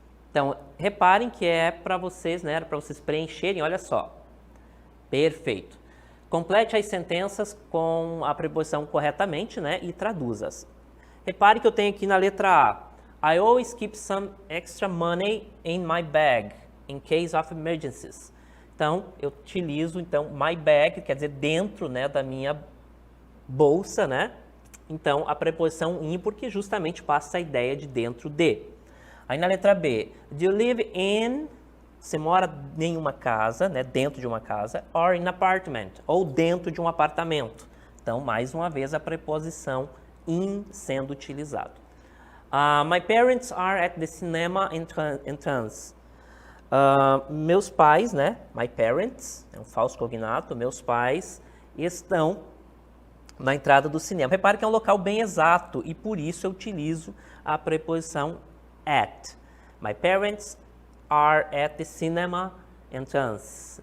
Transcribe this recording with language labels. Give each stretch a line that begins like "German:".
Portuguese: Então, reparem que é para vocês, né, para vocês preencherem, olha só. Perfeito. Complete as sentenças com a preposição corretamente, né, e traduza-as. Repare que eu tenho aqui na letra A.
English: I always keep some extra money in my bag, in case of emergencies.
Portuguese: Então, eu utilizo,
English: my bag,
Portuguese: quer dizer, dentro, né, da minha bolsa, né? Então, a preposição in, porque justamente passa a ideia de dentro de. Aí na letra B,
English: do you live in,
Portuguese: você mora em uma casa, né, dentro de uma casa,
English: or in apartment,
Portuguese: ou dentro de um apartamento. Então, mais uma vez, a preposição in sendo utilizado.
English: My parents are at the cinema entrance.
Portuguese: Meus pais, né?
English: My parents,
Portuguese: é um falso cognato, meus pais estão na entrada do cinema. Repare que é um local bem exato e por isso eu utilizo a preposição at.
English: My parents are at the cinema entrance.